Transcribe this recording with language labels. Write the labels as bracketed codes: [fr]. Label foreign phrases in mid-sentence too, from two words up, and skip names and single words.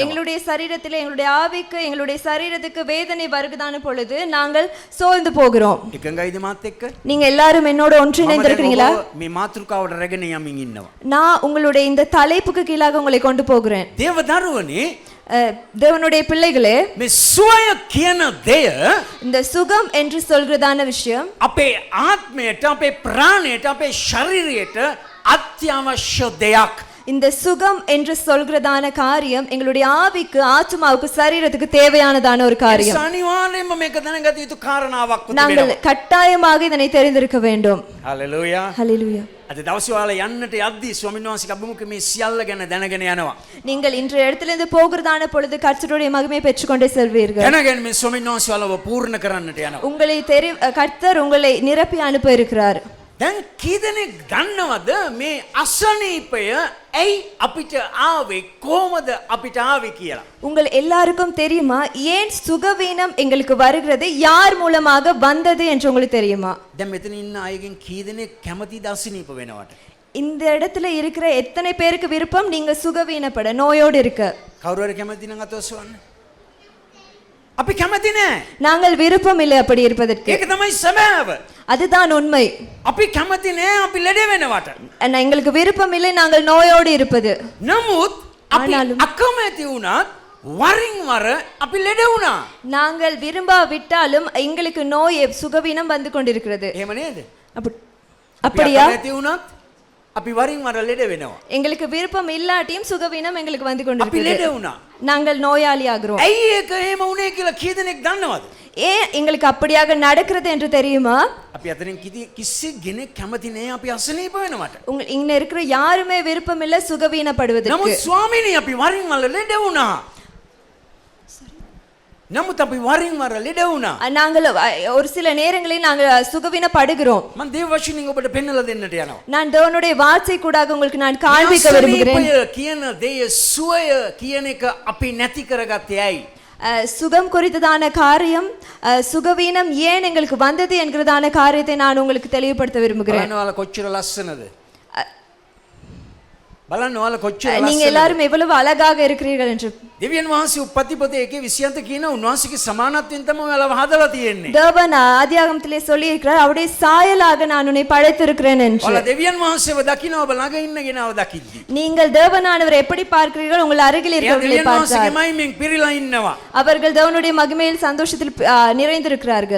[ta] எங்களுடைய சரீரத்தில் எங்களுடைய ஆவிக்கு எங்களுடைய சரீரத்துக்கு வேதனை வருகிறதான பொழுது நாங்கள் சோர்ந்து போகிறோம். [si] එකඟයිද මාත් එක්ක? [ta] நீங்க எல்லாரும் என்னோட ஒன்றிணைந்திருக்கிறீங்களா? [si] මේ මාතෘකාවට රැගෙන යමින් ඉන්නවා. [ta] நான் உங்களுடைய இந்த தலைப்புக்கு கீழாக உங்களை கொண்டு போகிறேன். [si] දේව දරුවනේ [ta] தேவனுடைய பிள்ளைகளே, [si] මේ සුවය කියන දෙය [ta] இந்த சுகம் என்று சொல்கிறதான விஷயம் [si] අපේ ආත්මයට අපේ ප්‍රාණයට අපේ ශරීරයට අත්‍යවශ්‍ය දෙයක්. [ta] இந்த சுகம் என்று சொல்கிறதான காரியம் எங்களுடைய ஆவிக்கு ஆத்மாவுக்கு சரீரத்துக்கு தேவையானதான ஒரு காரியம். [si] අනිවාර්යයෙන්ම මේක දැනගත යුතු කාරණාවක් [ta] நாங்கள் கட்டாயமாக இதனை தெரிந்திருக்க வேண்டும். [si] හලෙලූයා. [ta] ஹல்லேலூயா. [si] අද දවසේ ඔයාලා යන්නට යද්දී ස්වාමීන් වහන්සේගේ අභිමුඛ මේ සියල්ල ගැන දැනගෙන යනවා. [ta] நீங்கள் இன்றைய இடத்திலிருந்து போகிறதான பொழுது கர்த்தருடைய மகிமையை பெற்றுக்கொண்டே செல்வீர்கள். [si] දැනගෙන මේ ස්වාමීන් වහන්සේ ඔයාලව පූර්ණ කරන්නට යනවා. [ta] உங்களை கர்த்தர் உங்களை நிரப்பி அனுப்ப இருக்கிறார். [si] දැන් කී දෙනෙක් දන්නවද මේ අසනීපය ඇයි අපිට ආවේ කොහොමද අපිට ආවේ කියලා? [ta] உங்கள் எல்லாருக்கும் தெரியுமா ஏன் சுகவீனம் எங்களுக்கு வருகிறது, யார் மூலமாக வந்தது என்று உங்களுக்கு தெரியுமா? [si] දැන් මෙතන ඉන්න අයගෙන් කී දෙනෙක් කැමතිද අසනීප වෙනවට? [ta] இந்த இடத்துல இருக்கிற எத்தனை பேருக்கு விருப்பம் நீங்க சுகவீனப்பட, நோயோடு இருக்க? [si] කවුරු හරි කැමති නම් අත ඔසවන්න. අපි කැමති නෑ. [ta] நாங்கள் விருப்பம் இல்லை அப்படி இருப்பதற்கு. [si] ඒක තමයි සැබෑව. [ta] அதுதான் உண்மை. [si] අපි කැමති නෑ අපි ලෙඩ වෙනවට. [ta] எங்களுக்கு விருப்பம் இல்லை நாங்கள் நோயோடு இருப்பது. [si] නමුත් අපි [ta] ஆனாலும் [si] අකමැති වුණත් වරින් වර අපි ලෙඩ වුණා. [ta] நாங்கள் விரும்பாவிட்டாலும் எங்களுக்கு நோய் சுகவீனம் வந்து கொண்டிருக்கிறது. [si] එහෙම නේද? [ta] அப்படியா? [si] අපි අකමැති වුණත් අපි වරින් වර ලෙඩ වෙනවා. [ta] எங்களுக்கு விருப்பம் இல்லாட்டியும் சுகவீனம் எங்களுக்கு வந்து [si] අපි ලෙඩ [ta] கொண்டிருக்கிறது. [si] වුණා. [ta] நாங்கள் நோயாளி ஆகிறோம். [si] ඇයි ඒක එහෙම වුණේ කියලා කී දෙනෙක් දන්නවද? [ta] ஏன் எங்களுக்கு அப்படியாக நடக்கிறது என்று தெரியுமா? [si] අපි අතරින් කිසි කෙනෙක් කැමති නෑ අපි අසනීප වෙනවට. [ta] இங்க இருக்கிற யாருமே விருப்பம் இல்ல சுகவீனப்படுவதற்கு. [si] නමුත් ස්වාමීනි අපි වරින් වර ලෙඩ වුණා. නමුත් අපි වරින් වර ලෙඩ වුණා. [ta] நாங்கள் ஒரு சில நேரங்களில் நாங்கள் சுகவீனப்படுகிறோம். [si] මම දේව වචනින් ඔබට පෙන්වලා දෙන්නට යනවා. [ta] நான் தேவனுடைய வார்த்தை கூடாக உங்களுக்கு நான் காண்பிக்க விரும்புகிறேன். [si] අසනීපය කියන දේ සුවය කියන එක අපි නැති කරගත්තේ ඇයි? [ta] சுகம் குறித்ததான காரியம் சுகவீனம் ஏன் எங்களுக்கு வந்தது என்கிறதான காரியத்தை நான் உங்களுக்கு தெளிவுபடுத்த விரும்புகிறேன். [si] බලන්න ඔයාලා කොච්චර ලස්සනද? බලන්න ඔයාලා කොච්චර [ta] நீங்க [si] ලස්සනද? [ta] எல்லாரும் எவ்வளவு அழகாக இருக்கிறீர்கள் என்று. [si] දෙවියන් වහන්සේ උප්පත්ති පොතේ 1:27 කියන උන්වහන්සේගේ සමානත්වයෙන් තමයි ඔයාලා හදලා තියෙන්නේ. [ta] தேவன் ஆதியாகமத்திலே சொல்லி இருக்கிறார் அவருடைய சாயலாக நான் உன்னை படைத்திருக்கிறேன் என்று. [si] ඔයාලා දෙවියන් වහන්සේව දකින්න ඔබ ළඟ ඉන්න කෙනාව දකිද්දි. [ta] நீங்கள் தேவனானவரை எப்படி பார்க்கிறீர்கள் உங்கள் அருகில் [si] එයා [ta] இருக்கிறவர்களை [si] දෙවියන් [ta] பார்த்தால் [si] වහන්සේගේ මහිමෙන් පිරීලා ඉන්නවා. [ta] அவர்கள் தேவனுடைய மகிமையில் சந்தோஷத்தில் நிறைந்திருக்கிறார்கள்.